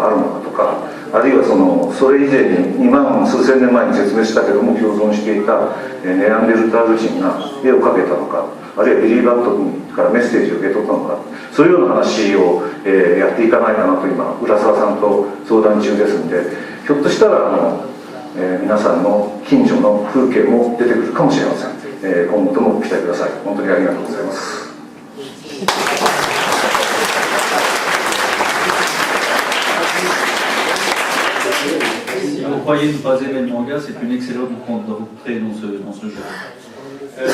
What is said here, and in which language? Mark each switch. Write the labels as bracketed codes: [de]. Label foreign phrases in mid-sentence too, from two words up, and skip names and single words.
[ja] あるのかとか、あるいはそれ以前に2万数千年前に絶滅したけども共存していたネアンデルタール人が絵を描けたのか、あるいはビリー・バットからメッセージを受け取ったのか、そういうような話を、やっていかないかなと今浦沢さんと相談中ですので、ひょっとしたら皆さんの近所の風景も出てくるかもしれません。今後ともご期待ください。本当にありがとうございます。 [fr] Si vous croyez ne pas aimer le manga, c'est une excellente entrée dans ce genre.